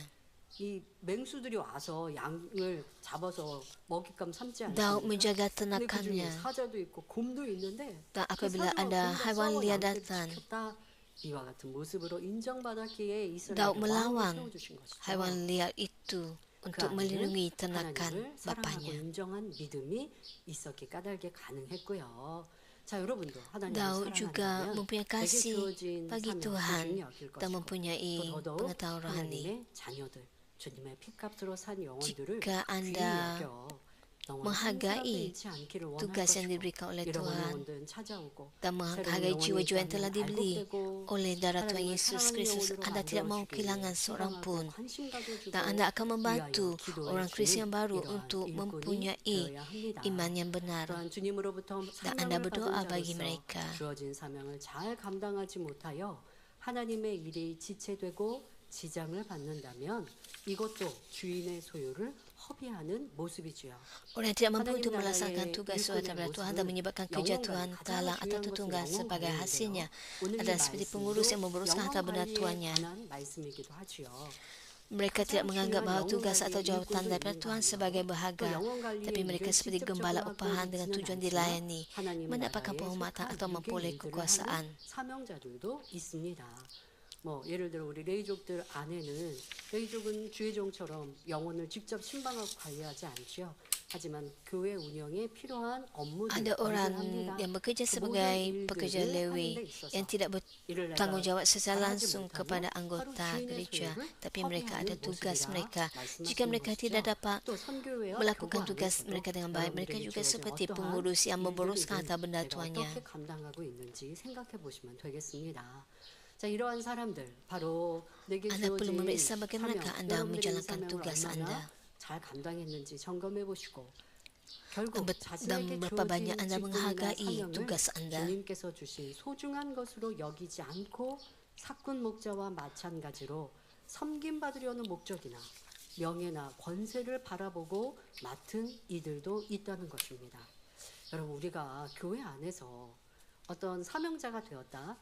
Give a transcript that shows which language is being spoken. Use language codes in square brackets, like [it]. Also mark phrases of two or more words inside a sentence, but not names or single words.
[ko] 이 맹수들이 와서 양을 잡아서 먹잇감 삼지 [ms] Daud [ko] 않습니까? [ms] menjaga [ko] 근데 그 중에 [ms] ternakannya. [ko] 사자도 있고 곰도 있는데 [ms] Dan [ko] 그 [ms] apabila [ko] 사자와 [ms] ada [ko] 곰과 [ms] haiwan [ko] 싸워 [ms] liar [ko] 양떼를 [ms] datang, [ko] 지켰다. 이와 같은 모습으로 인정받았기에 이스라엘을 [ms] Daud [ko] 왕으로 [ms] melawan [ko] 세워주신 것이죠. [ms] haiwan liar itu [ko] 그 [ms] untuk melindungi [ko] 안에는 [ms] ternakan [ko] 하나님을 사랑하고 [ms] bapaknya. [ko] 인정한 믿음이 있었기 까닭에 가능했고요. 자, 여러분도 하나님을 [ms] Daud juga [ko] 사랑한다면 [ms] mempunyai [ko] 내게 [ms] kasih [ko] 주어진 [ms] bagi [ko] 사명 [ms] Tuhan [ko] 소중히 여길 [ms] dan [ko] 것이고 [ms] mempunyai [ko] 또 더더욱 [ms] pengetahuan rohani. [ko] 하나님의 자녀들 주님의 피값으로 산 영혼들을 [ms] Jika [ko] 귀히 [ms] Anda [ko] 여겨 영원히 [ms] menghargai [ko] 상실하게 잃지 않기를 원할 [ms] tugas yang [ko] 것이고 [ms] diberikan oleh [ko] 잃어버린 [ms] Tuhan [ko] 영혼들은 찾아오고 [ms] dan menghargai jiwa-jiwa yang telah dibeli oleh darah Tuhan Yesus Kristus, Anda tidak mau kehilangan seorang pun. Dan Anda akan membantu orang Kristen yang baru untuk mempunyai iman yang benar. Dan Anda berdoa bagi mereka. [ko] 주어진 사명을 잘 감당하지 못하여 하나님의 일이 지체되고 지장을 받는다면 이것도 주인의 소유를 허비하는 모습이지요. [ms] Orang yang tidak mampu untuk melaksanakan tugas suatu daripada Tuhan dan menyebabkan kerja Tuhan terhalang atau tertunggal sebagai hasilnya adalah seperti pengurus yang memboroskan harta benda tuannya. Mereka tidak menganggap bahawa tugas atau jawatan daripada Tuhan sebagai berharga, tapi mereka seperti gembala upahan dengan tujuan dilayani, mendapatkan penghormatan atau memperoleh kekuasaan. [ko] 사명자들도 있습니다. 예를 들어 우리 레이족들 안에는 레이족은 주의종처럼 영혼을 직접 신방하고 관리하지 않지요. 하지만 교회 운영에 필요한 업무들을 [ms] Ada orang [ko] 합니다. [ms] yang bekerja sebagai pekerja Lewi yang tidak bertanggungjawab secara langsung kepada anggota gereja, tapi mereka ada tugas mereka. Jika mereka tidak dapat melakukan tugas mereka dengan baik, mereka juga seperti pengurus yang memboroskan harta benda tuannya. [ko] 어떻게 감당하고 있는지 생각해 보시면 되겠습니다. 자, 이러한 사람들 바로 내게 [ms] Anda perlu [ko] 주어진 [ms] memeriksa bagaimana [ko] 사명, [ms] Anda [ko] 여러분들의 [ms] menjalankan [ko] 사명을 [ms] tugas [ko] 얼마나 [ms] Anda [ko] 잘 감당했는지 점검해 보시고 결국 [ms] dan [ko] 자신에게 [ms] berapa banyak [ko] 주어진 [ms] Anda [ko] 직분이나 [ms] menghargai [ko] 사명을 [ms] tugas Anda. [ko] 주님께서 주신 소중한 것으로 여기지 않고 사꾼 목자와 마찬가지로 섬김 받으려는 목적이나 명예나 권세를 바라보고 맡은 이들도 있다는 것입니다. 여러분, 우리가 교회 안에서 어떤 사명자가 되었다.